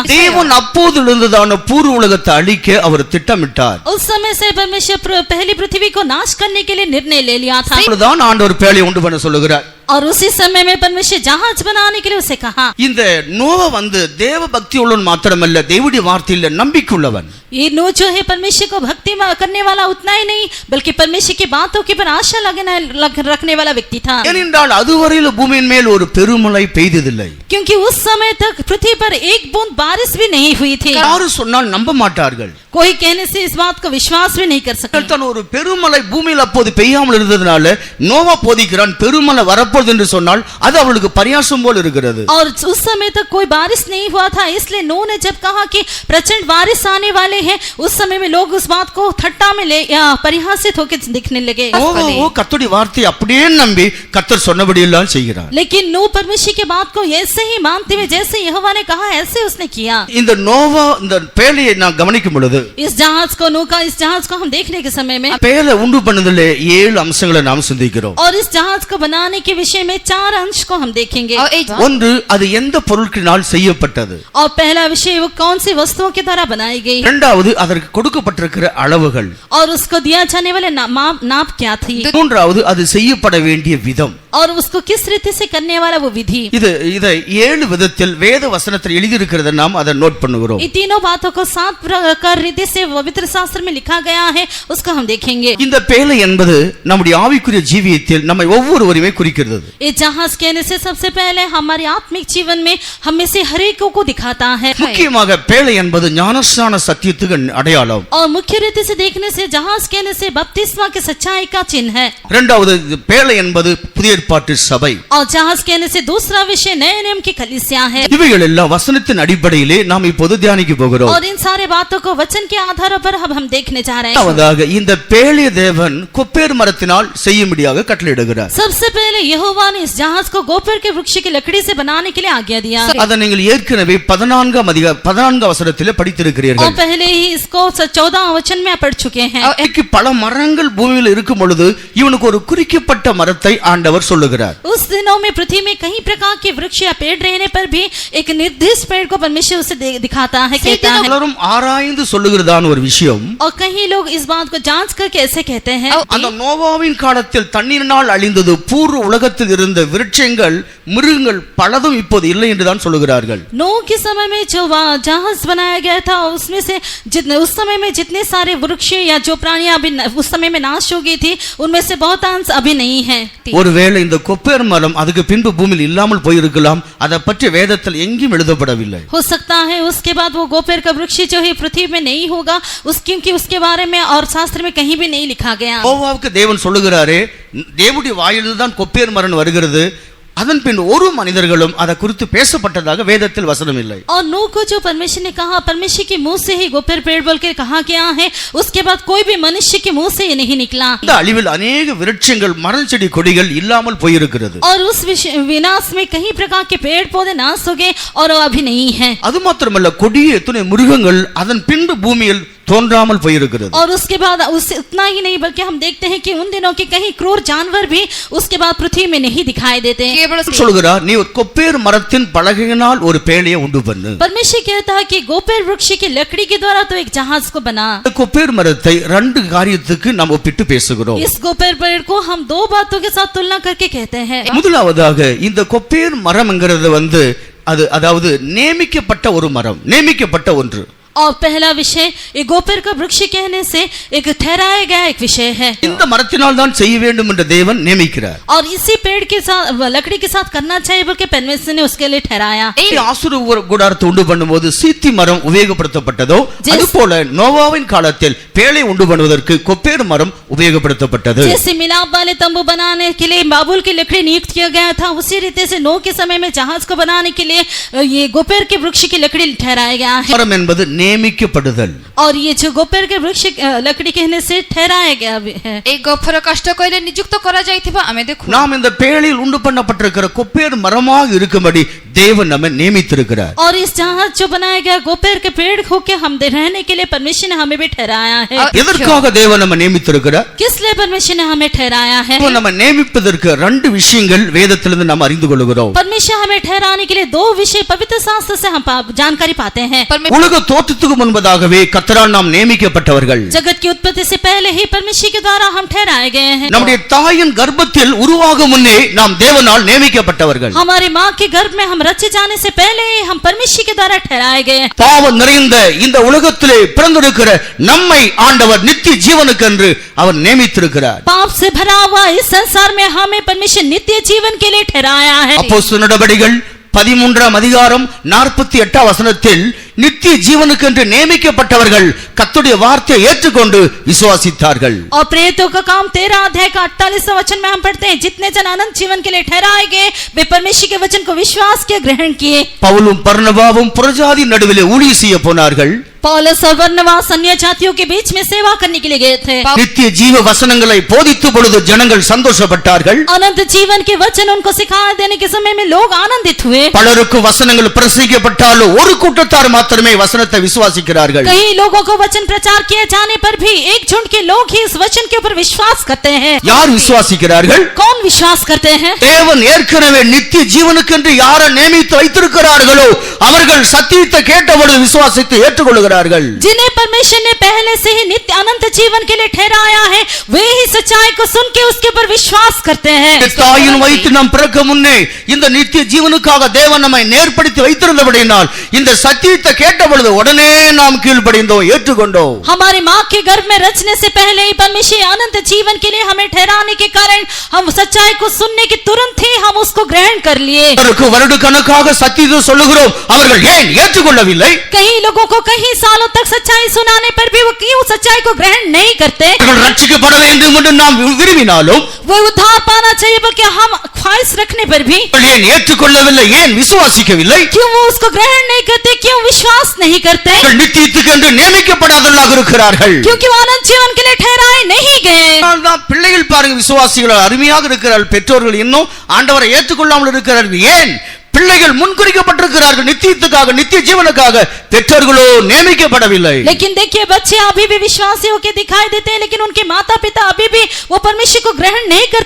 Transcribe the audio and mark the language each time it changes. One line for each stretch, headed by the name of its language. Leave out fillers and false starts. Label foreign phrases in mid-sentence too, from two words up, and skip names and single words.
Tamil: தேவன் அப்போதிலிருந்துதான பூர்வ உலகத்தை அழிக்க அவர் திட்டமிட்டார்.
Hindi: उस समय से परमेश्वर पहली पृथ्वी को नाश करने के लिए निर्णय ले लिया था.
Tamil: அப்பொழுதுதான் ஆண்டவர் பேழையை உண்டு பண்ண சொல்லுகிறார்.
Hindi: और उसी समय में परमेश्वर जहाज बनाने के लिए उसे कहा।
Tamil: இந்த நோவா வந்து தேவ பக்தி உள்ளவன் மாத்திரமல்ல, தேவனுடைய வார்த்தையில நம்பிக்கை உள்ளவன்.
Hindi: ये नो जो है परमेश्वर को भक्ति करने वाला उतना ही नहीं बल्कि परमेश्वर की बातों के पर आशा रखने वाला व्यक्ति था।
Tamil: ஏனென்றால் அதுவரையில பூமியின் மேல் ஒரு பெருமழை பெய்ததில்லை.
Hindi: क्योंकि उस समय तक पृथ्वी पर एक बूंद बारिश भी नहीं हुई थी।
Tamil: யாரும் சொன்னால் நம்ப மாட்டார்கள்.
Hindi: कोई कहने से इस बात को विश्वास भी नहीं कर सकते।
Tamil: தான் ஒரு பெருமழை பூமியில் அப்போது பெய்யாமல் இருந்ததனால நோவா போதிக்கிறான், பெருமழை வரப்போகுது என்று சொன்னால் அது அவளுக்கு பரியாசம் போல் இருக்கிறது.
Hindi: और उस समय तक कोई बारिश नहीं हुआ था, इसलिए नूह ने जब कहा कि प्रचंड बारिश आने वाले हैं, उस समय में लोग उस बात को ठट्टा में ले या परिहासित होकर दिखने लगे।
Tamil: நோவா கர்த்தருடைய வார்த்தையை அப்படியே நம்பி கர்த்தர் சொன்னபடி எல்லாம் செய்கிறார்.
Hindi: लेकिन नूह परमेश्वर की बात को ऐसे ही मानते हुए जैसे यहोवा ने कहा ऐसे उसने किया।
Tamil: இந்த नोवा இந்த பேழையை நான் கவனிக்கும் பொழுது
Hindi: इस जहाज को नूह का इस जहाज को हम देखने के समय में
Tamil: பேழை உண்டு பண்ணதிலே 7 அம்சங்களை நாம் சிந்திக்கிறோம்.
Hindi: और इस जहाज को बनाने के विषय में 4 अंश को हम देखेंगे।
Tamil: ஒன்று, அது எந்த பொருட்களினால் செய்யப்பட்டது.
Hindi: और पहला विषय वो कौन सी वस्तुओं के द्वारा बनाई गई।
Tamil: இரண்டாவது, அதற்கு கொடுக்கப்பட்டிருக்கிற அளவுகள்.
Hindi: और उसको दिया जाने वाले नाप क्या थी।
Tamil: மூன்றாவது, அது செய்யப்பட வேண்டிய விதம்.
Hindi: और उसको किस रीति से करने वाला वो विधि।
Tamil: இதை 7 விதத்தில் வேத வசனத்தில் எழுதி இருக்கிறதை நாம் அதை நோட் பண்ணுகிறோம்.
Hindi: इन तीनों बातों को 7 प्रकार रीति से पवित्र शास्त्र में लिखा गया है, उसको हम देखेंगे।
Tamil: இந்த பேழை என்பது நம்முடைய ஆவிக்குரிய ஜீவியத்தில் நம்மை ஒவ்வொருவரையுமே குறிக்கிறது.
Hindi: ये जहाज कहने से सबसे पहले हमारे आत्मिक जीवन में हम में से हर एक को दिखाता है।
Tamil: முக்கியமாக பேழை என்பது ஞானஸ்நான சத்தியத்துக்கு அடையாளம்.
Hindi: और मुख्य रीति से देखने से जहाज कहने से बपतिस्मा के सच्चाई का चिन्ह है।
Tamil: இரண்டாவது, பேழை என்பது புதிய ஏற்பாட்டு சபை.
Hindi: और जहाज कहने से दूसरा विषय नए नियम की कलीसिया है।
Tamil: இவைகள் எல்லாம் வசனத்தின் அடிப்படையிலே நாம் இப்போது தியானிக்க போகிறோம்.
Hindi: और इन सारे बातों को वचन के आधार पर हम देखने जा रहे हैं।
Tamil: இரண்டாவதாக, இந்த பேழை தேவன் கொப்பேர் மரத்தினால் செய்யும்படியாக கட்டளையிடுகிறார்.
Hindi: सबसे पहले यहोवा ने इस जहाज को गोपेर के वृक्ष की लकड़ी से बनाने के लिए आज्ञा दिया है।
Tamil: அதை நீங்கள் ஏற்கனவே 14 வசனத்திலே படித்திருக்கிறீர்கள்.
Hindi: और पहले ही इसको 14 वचन में पढ़ चुके हैं।
Tamil: இன்னைக்கு பல மரங்கள் பூமியில் இருக்கும் பொழுது இவனுக்கு ஒரு குறிக்கப்பட்ட மரத்தை ஆண்டவர் சொல்லுகிறார்.
Hindi: उस दिनों में पृथ्वी में कई प्रकार के वृक्ष या पेड़ रहने पर भी एक निर्दिष्ट पेड़ को परमेश्वर उसे दिखाता है, कहता है।
Tamil: எல்லாரும் ஆராய்ந்து சொல்லுகிறதான ஒரு விஷயம்.
Hindi: और कई लोग इस बात को जांच करके ऐसे कहते हैं।
Tamil: அந்த நோவாவின் காலத்தில் தண்ணீரினால் அழிந்தது பூர்வ உலகத்தில் இருந்த விருட்சங்கள் மிருகங்கள் பலதும் இப்போது இல்லை என்று தான் சொல்லுகிறார்கள்.
Hindi: नूह के समय में जो जहाज बनाया गया था उसमें से उस समय में जितने सारे वृक्ष या जो प्राणियां अभी उस समय में नाश हो गई थी उनमें से बहुत अंश अभी नहीं है।
Tamil: ஒருவேளை இந்த கொப்பேர் மரம் அதுக்கு பின்பு பூமியில் இல்லாமல் போயிருக்கலாம், அதை பற்றி வேதத்தில் எங்கேயும் எழுதப்படவில்லை.
Hindi: हो सकता है उसके बाद वो गोपेर का वृक्ष जो है पृथ्वी में नहीं होगा, क्योंकि उसके बारे में और शास्त्र में कहीं भी नहीं लिखा गया।
Tamil: நோவாவுக்கு தேவன் சொல்லுகிறாரே, தேவனுடைய வாயிலில் தான் கொப்பேர் மரம் வருகிறது, அதன் பின் ஒரு மனிதர்களும் அதை குறித்து பேசப்பட்டதாக வேதத்தில் வசனம் இல்லை.
Hindi: और नूह को जो परमेश्वर ने कहा, परमेश्वर के मुंह से ही गोपेर पेड़ बोल के कहा गया है, उसके बाद कोई भी मनुष्य के मुंह से ये नहीं निकला।
Tamil: இந்த அழிவில் अनेक விருட்சங்கள் மரம் செடி கொடிகள் இல்லாமல் போயிருக்கிறது.
Hindi: और उस विनाश में कई प्रकार के पेड़ पौधे नाश हो गए और अभी नहीं है।
Tamil: அது மாத்திரமல்ல, கொடிய எத்தனை மிருகங்கள் அதன் பின்பு பூமியில் தோன்றாமல் போயிருக்கிறது.
Hindi: और उसके बाद उससे उतना ही नहीं बल्कि हम देखते हैं कि उन दिनों के कहीं क्रूर जानवर भी उसके बाद पृथ्वी में नहीं दिखाई देते हैं।
Tamil: சொல்கிறார், நீ கொப்பேர் மரத்தின் பலகையினால் ஒரு பேழையை உண்டு பண்ணு.
Hindi: परमेश्वर कहता है कि गोपेर वृक्ष की लकड़ी के द्वारा तो एक जहाज को बना।
Tamil: கொப்பேர் மரத்தை 2 காரியத்துக்கு நாம் ஒப்பிட்டு பேசுகிறோம்.
Hindi: इस गोपेर पेड़ को हम 2 बातों के साथ तुलना करके कहते हैं।
Tamil: முதலாவதாக, இந்த கொப்பேர் மரம்ங்கிறது அது அதாவது நியமிக்கப்பட்ட ஒரு மரம், நியமிக்கப்பட்ட ஒன்று.
Hindi: और पहला विषय ये गोपेर का वृक्ष कहने से एक ठहराया गया एक विषय है।
Tamil: இந்த மரத்தினால் தான் செய்ய வேண்டும் என்று தேவன் நியமிக்கிறார்.
Hindi: और इसी पेड़ के साथ लकड़ी के साथ करना चाहिए बोल के परमेश्वर ने उसके लिए ठहराया।
Tamil: ஆசீர்வாத கூடாரத்தை உண்டு பண்ணும்போது சீத்தி மரம் உபயோகப்படுத்தப்பட்டதோ, அதுபோல நோவாவின் காலத்தில் பேழை உண்டு பண்ணுவதற்கு கொப்பேர் மரம் உபயோகப்படுத்தப்பட்டது.
Hindi: जैसे मिलाप वाले तंबू बनाने के लिए बाबुल की लकड़ी नियुक्त किया गया था, उसी रीति से नूह के समय में जहाज को बनाने के लिए ये गोपेर के वृक्ष की लकड़ी ठहराया गया है।
Tamil: மரம் என்பது नियमिकப்படுதல்.
Hindi: और ये जो गोपेर के वृक्ष लकड़ी कहने से ठहराया गया है। एक गफर कष्ट कइले नियुक्त करा जाइथिबा आमे देखु
Tamil: நாம் இந்த பேழையில் உண்டு பண்ணப்பட்டிருக்கிற கொப்பேர் மரமாக இருக்கும்படி தேவன் நம்மை நியமித்திருக்கிறார்.
Hindi: और इस जहाज जो बनाया गया गोपेर के पेड़ होके हम रहने के लिए परमेश्वर ने हमें भी ठहराया है।
Tamil: எதற்காக தேவன் நம்மை நியமித்திருக்கிறார்?
Hindi: किस लिए परमेश्वर ने हमें ठहराया है?
Tamil: நம்ம நியமிப்பதற்கு 2 விஷயங்கள் வேதத்திலிருந்து நாம் அறிந்து கொள்கிறோம்.
Hindi: परमेश्वर हमें ठहराने के लिए 2 विषय पवित्र शास्त्र से हम जानकारी पाते हैं।
Tamil: உலக தோற்றத்துக்கு தோற்றத்துக்கு முன்பதாகவே கர்த்தரால் நாம் நியமிக்கப்பட்டவர்கள்.
Hindi: जगत की उत्पत्ति से पहले ही परमेश्वर के द्वारा हम ठहराए गए हैं.
Tamil: நம்முடைய தாயின் கர்ப்பத்தில் உருவாகும் முன்னே நாம் தேவனால் நியமிக்கப்பட்டவர்கள்.
Hindi: हमारी माँ के गर्भ में हम रचे जाने से पहले ही हम परमेश्वर के द्वारा ठहराए गए हैं.
Tamil: பாவம் நிறைந்த இந்த உலகத்திலே பிறந்திருக்கிற நம்மை ஆண்டவர் நித்திய ஜீவனுக்கு என்று அவர் நியமித்திருக்கிறார்.
Hindi: पाप से भरा हुआ इस संसार में हमें परमेश्वर नित्य जीवन के लिए ठहराया है.
Tamil: அப்போஸ்தலர் நடபடிகள் 13ஆம் அதிகாரம் 48ஆம் வசனத்தில் நித்திய ஜீவனுக்கு என்று நியமிக்கப்பட்டவர்கள் கர்த்தருடைய வார்த்தையை ஏற்றுக்கொண்டு விசுவாசித்தார்கள்.
Hindi: और प्रेरितों का काम 13 अध्याय का 48वां वचन में हम पढ़ते हैं, जितने जन अनंत जीवन के लिए ठहराए गए वे परमेश्वर के वचन को विश्वास के ग्रहण किए.
Tamil: பவுலும் பர்னபாவும் புறஜாதி நடுவிலே ஊழியம் செய்ய போனார்கள்.
Hindi: पौलुस और बरनबास अन्य जातियों के बीच में सेवा करने के लिए गए थे.
Tamil: நித்திய ஜீவ வசனங்களை போதித்த பொழுது ஜனங்கள் சந்தோஷப்பட்டார்கள்.
Hindi: अनंत जीवन के वचन उनको सिखा देने के समय में लोग आनंदित हुए.
Tamil: பலருக்கு வசனங்கள் பிரசங்கிக்கப்பட்டாலும் ஒரு கூட்டத்தார் மாத்திரமே வசனத்தை விசுவாசிக்கிறார்கள்.
Hindi: कई लोगों को वचन प्रचार किए जाने पर भी एक झुंड के लोग ही इस वचन के ऊपर विश्वास करते हैं.
Tamil: யார் விசுவாசிக்கிறார்கள்?
Hindi: कौन विश्वास करते हैं?
Tamil: தேவன் ஏற்கனவே நித்திய ஜீவனுக்கு என்று யாரை நியமித்து வைத்திருக்கிறார்களோ அவர்கள் சத்தியத்தை கேட்டபொழுது விசுவாசித்து ஏற்றுக்கொள்கிறார்கள்.
Hindi: जिन्हें परमेश्वर ने पहले से ही नित्य अनंत जीवन के लिए ठहराया है वे ही सच्चाई को सुन के उसके ऊपर विश्वास करते हैं.
Tamil: தாயின் வயிற்றில் நாம் பிறக்க முன்னே இந்த நித்திய ஜீவனுக்காக தேவன் நம்மை நேர்படுத்தி வைத்திருந்தபடியினால் இந்த சத்தியத்தை கேட்டபொழுது உடனே நாம் கீழ்ப்படிந்தோம், ஏற்றுக்கொண்டோம்.
Hindi: हमारी माँ के गर्भ में रचने से पहले ही परमेश्वर अनंत जीवन के लिए हमें ठहराने के कारण हम सच्चाई को सुनने के तुरंत ही हम उसको ग्रहण कर लिए.
Tamil: வருட கணக்காக சத்தியத்தை சொல்லுகிறோம், அவர்கள் ஏன் ஏற்றுக்கொள்ளவில்லை?
Hindi: कई लोगों को कई सालों तक सच्चाई सुनाने पर भी वो क्यों सच्चाई को ग्रहण नहीं करते?
Tamil: அவர்கள் ரட்சிக்கப்பட வேண்டும் என்று நாம் விரும்பினாலும்
Hindi: वो उद्धार पाना चाहिए बल्कि हम ख्वाहिश रखने पर भी
Tamil: அவர்கள் ஏன் ஏற்றுக்கொள்ளவில்லை, ஏன் விசுவாசிக்கவில்லை?
Hindi: क्यों वो उसको ग्रहण नहीं करते, क्यों विश्वास नहीं करते?
Tamil: அவர்கள் நித்தியத்துக்கு என்று நியமிக்கப்படாதவர்களாக இருக்கிறார்கள்.
Hindi: क्योंकि वो अनंत जीवन के लिए ठहराए नहीं गए.
Tamil: அதனால்தான் பிள்ளைகள் பாருங்க, விசுவாசிகள் அருமையாக இருக்கிறார்கள், பெற்றோர்கள் இன்னும் ஆண்டவரை ஏற்றுக்கொள்ளாமல் இருக்கிறார்கள். ஏன்? பிள்ளைகள் முன்குறிக்கப்பட்டிருக்கிறார்கள் நித்தியத்துக்காக, நித்திய ஜீவனுக்காக. பெற்றோர்களோ நியமிக்கப்படவில்லை.
Hindi: लेकिन देखिए बच्चे अभी भी विश्वासी होकर दिखाई देते हैं, लेकिन उनके माता पिता अभी भी वो परमेश्वर को ग्रहण नहीं करते.